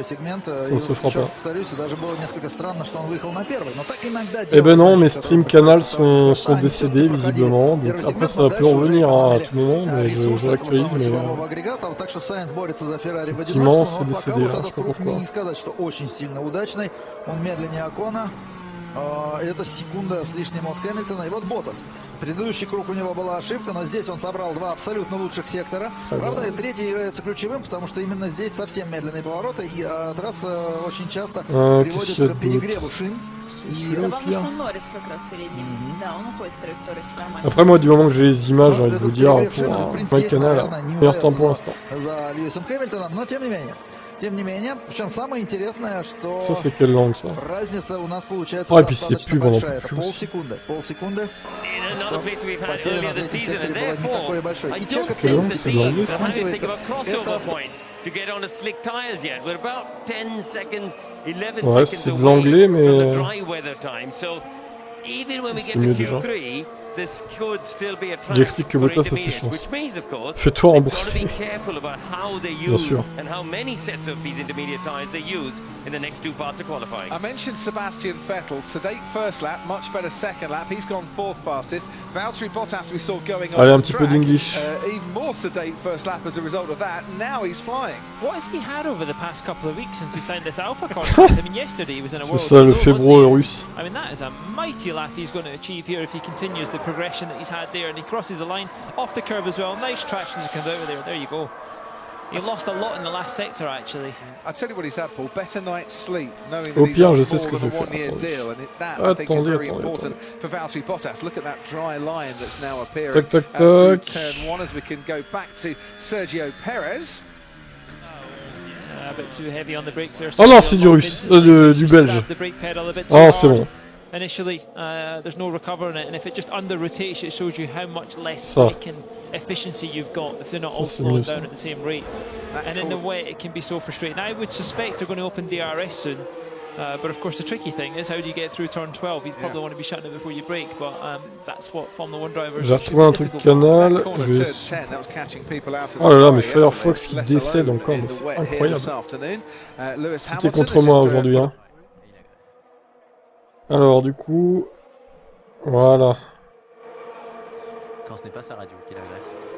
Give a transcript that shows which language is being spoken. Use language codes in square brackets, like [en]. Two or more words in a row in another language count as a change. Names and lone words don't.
[fr] Ça ne se fera pas. Eh ben non, mes stream canals sont décédés visiblement. Donc après ça peut revenir hein, à tout moment, mais je l'actualise. Mais effectivement, c'est décédé là, je sais pas pourquoi. [ru] Это секунда с лишним от Хэмилтона. И вот Боттас. Предыдущий круг у него была ошибка, но здесь он собрал два абсолютно лучших сектора. Правда, третий является ключевым, потому что именно здесь совсем медленные повороты, и трасса очень часто приводит к перегреву шин. [fr] Après moi, du moment que j'ai les images, j'ai envie de vous dire, pour un canal, meilleur temps pour l'instant. [ru] Тем не менее, причем самое интересное, что [fr] Ça, c'est quelle langue, ça? [ru] разница у нас получается [fr] Ah, et puis c'est [ru] достаточно [fr] pub, on en [ru] большая. [fr] peut [ru] Это [fr] plus aussi. [ru] полсекунды. Потеря на третьей секторе была не такой большой. И те, [fr] Quelle langue? C'est de l'anglais, ça? Ouais, c'est de l'anglais, mais... C'est mieux déjà. Il explique que Bottas a ses chances. Fais-toi rembourser. Bien sûr. [en] I mentioned Sebastian Vettel. Sedate first lap, much better second lap. He's gone fourth fastest. Valtteri Bottas we saw going [fr] Allez, on un [en] the [fr] petit peu [en] track. [fr] d'English. [en] Even more sedate first lap as a result of that. Now he's flying. What has he had over the past couple of weeks since he signed this Alpha contract? I mean, yesterday he was in a [fr] C'est [en] world [fr] ça, le [en] tour, [fr] fébro [en] wasn't he? [fr] russe. [en] I mean, that is a mighty lap he's going to achieve here if he continues the progression that he's had there, and he crosses the line off the curve as well. Nice traction as he comes out of there. There you go. He lost a lot in the last sector, actually. I tell you what he's had, Paul. Better night's sleep, knowing that [fr] Au [en] he's [fr] pire, on je sais ce [en] more [fr] que je [en] than [fr] vais [en] a [fr] faire. [en] one-year [fr] Attendez. [en] deal, and that I think is [fr] Attendez, [en] very [fr] attendez, [en] important [fr] attendez. [en] for Valtteri Bottas. Look at that dry line that's now appearing. [fr] Tac, tac, [en] through [fr] tac. [en] turn one, as we can go back to Sergio Perez. A bit too heavy on the brakes there. [fr] Oh non, c'est du russe, du belge. [en] The brake pedal a bit too [fr] Ah, c'est [en] hard. [fr] bon. [en] Initially, there's no recovering it, and if it just under-rotates, it shows you how much less [fr] Ça. [en] braking efficiency you've got if they're not [fr] Ça, [en] all [fr] c'est [en] slowing [fr] mieux, [en] down [fr] ça. [en] at the same rate. And in the wet, it can be so frustrating. I would suspect they're going to open DRS soon, but of course the tricky thing is how do you get through turn 12? You probably want to be shutting it before you brake, but that's what Formula 1 drivers [fr] J'ai retrouvé un truc canal, je vais... Oh là là, mais Firefox qui décède encore, mais c'est incroyable. Tout est contre moi aujourd'hui, hein. Alors, du coup... Voilà. Quand ce n'est pas sa radio qui l'agresse.